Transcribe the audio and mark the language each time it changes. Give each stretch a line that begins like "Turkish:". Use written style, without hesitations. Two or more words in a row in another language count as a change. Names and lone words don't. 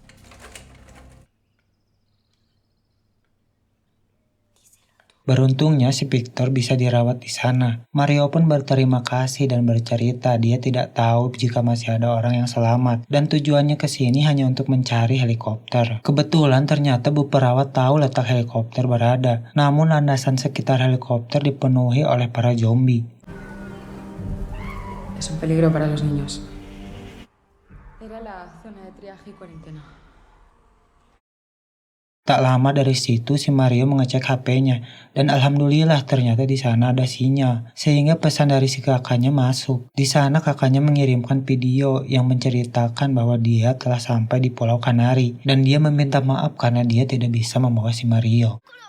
Indonesian: Beruntungnya si Victor bisa dirawat di sana. Mario pun berterima kasih dan bercerita dia tidak tahu jika masih ada orang yang selamat dan tujuannya ke sini hanya untuk mencari helikopter. Kebetulan ternyata Bu Perawat tahu letak helikopter berada, namun landasan sekitar helikopter dipenuhi oleh para zombie.
Spanish: Es un peligro para los niños. Era la zona de triaje y cuarentena.
Indonesian: Tak lama dari situ si Mario mengecek HP-nya dan alhamdulillah ternyata di sana ada sinyal sehingga pesan dari si kakaknya masuk. Di sana kakaknya mengirimkan video yang menceritakan bahwa dia telah sampai di Pulau Kanari dan dia meminta maaf karena dia tidak bisa membawa si Mario.